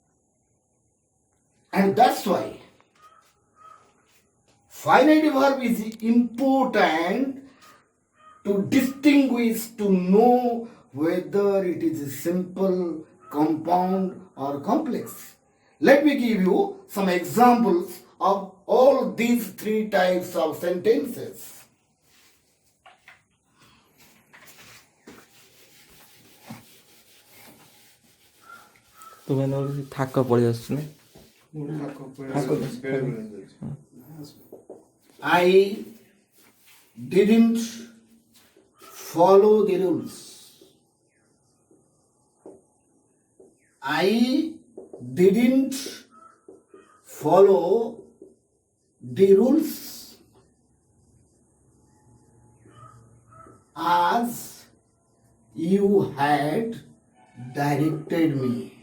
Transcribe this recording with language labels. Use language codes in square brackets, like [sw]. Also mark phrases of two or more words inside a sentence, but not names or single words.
[en] And that's why finite verb is important to distinguish, to know whether it is simple, compound or complex. Let me give you some examples of all these three types of sentences. [or] ତୁମେ ନହେଲେ ଥାକ ପଳେଇ ଆସୁଛୁ ନା [en] I didn't follow the rules. I didn't follow the rules as you had directed me.